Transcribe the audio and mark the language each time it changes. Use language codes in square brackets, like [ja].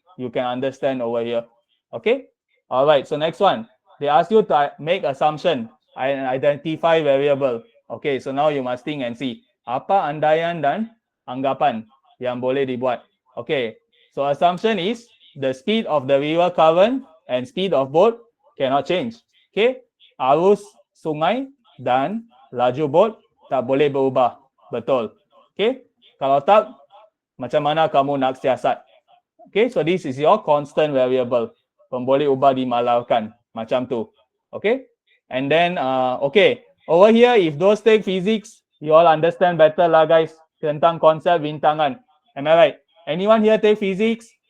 [en] You can understand over here. Okay. Alright. So next one, they ask you to make assumption and identify variable. Okay. So now you must think and see [ms] apa andaian dan anggapan yang boleh dibuat. [en] Okay. So assumption is the speed of the river current and speed of boat cannot change. Okay. [ms] Arus sungai dan laju boat tak boleh berubah. Betul. Okay. Kalau tak, macam mana kamu nak siasat? [en] Okay, so this is your constant variable. [ms] Boleh ubah dimalarkan. Macam tu. Okay. [en] And then, okay. Over here, if those take physics, you all understand better lah, guys. [ms] Tentang konsep rintangan. [en] Am I right? Anyone here take physics?